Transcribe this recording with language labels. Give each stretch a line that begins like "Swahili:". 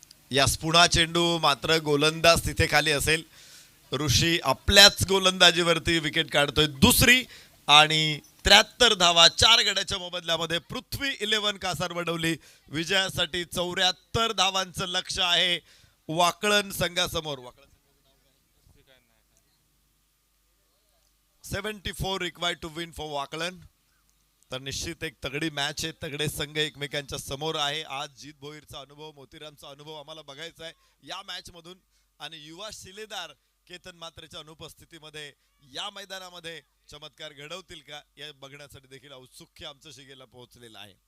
Marathi: यास पुन्हा चेंडू मात्र गोलंदाज तिथे खाली असेल. ऋषी आपल्याच गोलंदाजीवरती विकेट काढतोय. दुसरी आणि 73 धावा 4 गड्याच्या मोबदल्यामध्ये पृथ्वी 11 कासार वडवली विजयासाठी 74 धावांचं लक्ष आहे Wakalan संघासमोर.
English: 74 required to win for वाकळण.
Marathi: तर निश्चित एक तगडी मॅच आहे. तगडे संघ एकमेकांच्या समोर आहे. आज जीत भोईरचा अनुभव, मोतीरामचा अनुभव आम्हाला बघायचा आहे या मॅच मधून. आणि युवा शिलेदार केतन मात्रेच्या अनुपस्थितीमध्ये या मैदानामध्ये चमत्कार घडवतील का या बघण्यासाठी देखील औत्सुक्य आमचं शिगेला पोहोचलेलं आहे.